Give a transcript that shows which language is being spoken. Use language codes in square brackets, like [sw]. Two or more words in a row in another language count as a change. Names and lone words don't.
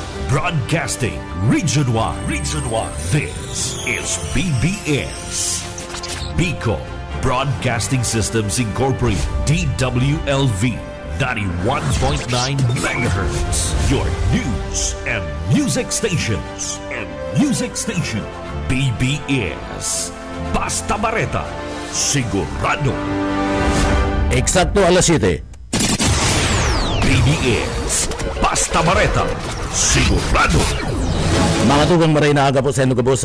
[en] Broadcasting Region 1. Region 1. This is BBS. Bicol Broadcasting Systems Incorporated. DWLV 91.9 MHz. Your news and music stations. [bik] BBS. Basta Bareta. Sigurado. Eksakto alas 7. BBS. Basta Bareta. Sigurado. Mga tugang maray na aga po sa inyo kabos.